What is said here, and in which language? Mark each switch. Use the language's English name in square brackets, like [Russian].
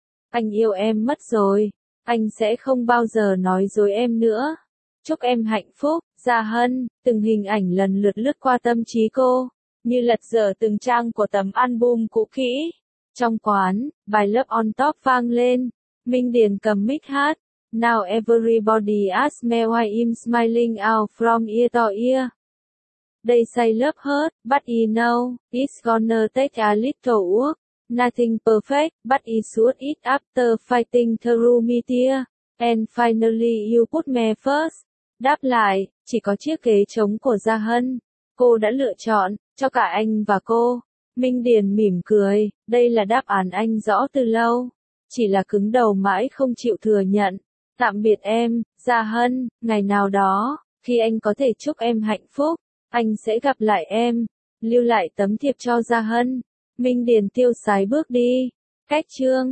[Vietnamese] Anh yêu em mất rồi, anh sẽ không bao giờ nói dối em nữa. Chúc em hạnh phúc, Gia Hân, từng hình ảnh lần lượt lướt qua tâm trí cô, như lật dở từng trang của tấm album cũ kỹ. Trong quán, bài Love on Top vang lên, Minh Điền cầm mic hát. [English] Now everybody ask me why I'm smiling out from ear to ear. They say love hurt, but you know, it's gonna take a little work. Nothing perfect, but you sort it after fighting through me dear. And finally you put me first. [Vietnamese] Đáp lại, chỉ có chiếc ghế trống của Gia Hân. Cô đã lựa chọn, cho cả anh và cô. Minh Điền mỉm cười, đây là đáp án anh rõ từ lâu. Chỉ là cứng đầu mãi không chịu thừa nhận. Tạm biệt em, Gia Hân, ngày nào đó, khi anh có thể chúc em hạnh phúc, anh sẽ gặp lại em, lưu lại tấm thiệp cho Gia Hân. Minh Điền tiêu sái bước đi. Cách chương.